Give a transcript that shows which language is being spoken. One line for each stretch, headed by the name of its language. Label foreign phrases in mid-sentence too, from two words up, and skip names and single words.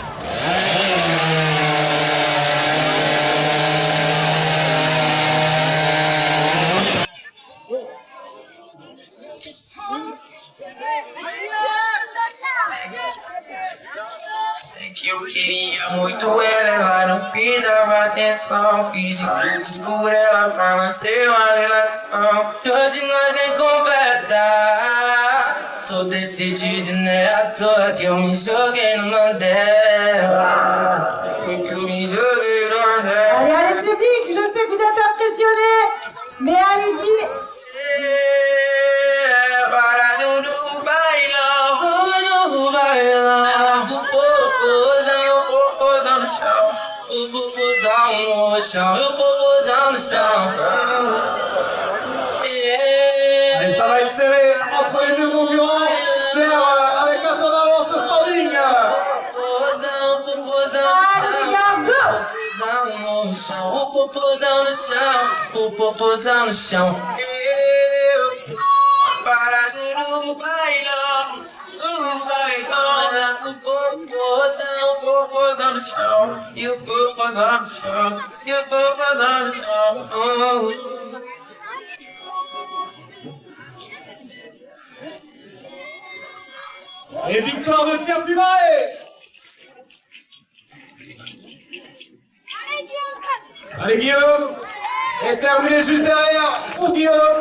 Portuguese: Que eu queria muito ela não dava atenção. Fiz de tudo por ela pra manter uma relação. Hoje nós nem conversa. Tô decidido, né? À toa que eu me joguei no Mandela. Que eu me joguei no Mandela.
French: Allez, allez, public, je sais que vous êtes impressionnés, mais allez-y.
Portuguese: Parado no bailão, no bailão. Popozão no chão, o popozão no chão, o popozão no chão.
French: Et ça va être serré entre les deux concurrents. Avec un temps d'avance au standing. Allez, les gars, go!
Portuguese: O popozão no chão, o popozão no chão. Parado no bailão, no bailão. O popozão no chão, e o popozão no chão, e o popozão no chão.
French: Et victoire de Pierre Pubaré. Allez Guillaume. Et terminé juste derrière pour Guillaume.